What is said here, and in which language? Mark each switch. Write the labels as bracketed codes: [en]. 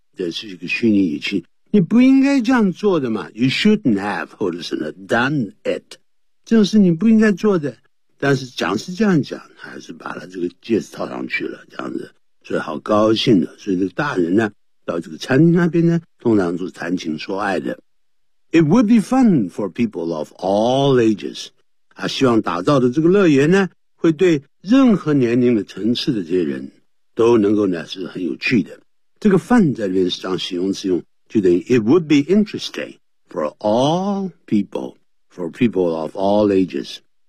[zh] 这是一个虚拟语气，你不应该这样做的嘛。 [en] You shouldn't have [zh] 或者是呢 [en] done it， [zh] 这种事你不应该做的。但是讲是这样讲，还是把他这个戒指套上去了，这样子，所以好高兴的。所以这个大人呢，到这个餐厅那边呢，通常都是谈情说爱的。 [en] It would be fun for people of all ages. [zh] 他希望打造的这个乐园呢。会对任何年龄的层次的这些人都能够呢是很有趣的。这个 fun 在这边是当形容词用，就等于 [en] it would be interesting for all people, for people of all ages.